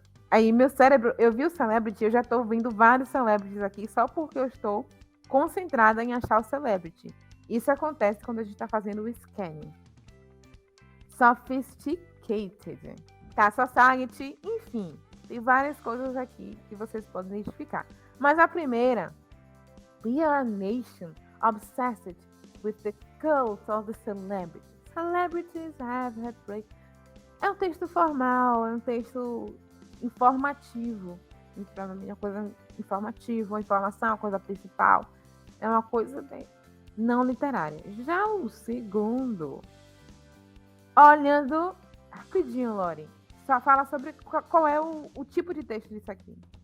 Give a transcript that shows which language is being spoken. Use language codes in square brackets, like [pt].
[pt] Aí meu cérebro, eu vi o celebrity, eu já estou vendo vários celebrities aqui só porque eu estou concentrada em achar o celebrity. Isso acontece quando a gente está fazendo o scanning. Sophisticated, tá? Society, enfim. Tem várias coisas aqui que vocês podem identificar. Mas a primeira, [en] we are a nation obsessed with the cult of the celebrities. Celebrities have heartbreak. [pt] É um texto formal, é um texto informativo. Para mim é uma coisa informativa, uma informação, uma coisa principal. É uma coisa não literária. Já o segundo, olhando rapidinho, Lori, só fala sobre qual é o tipo de texto disso aqui.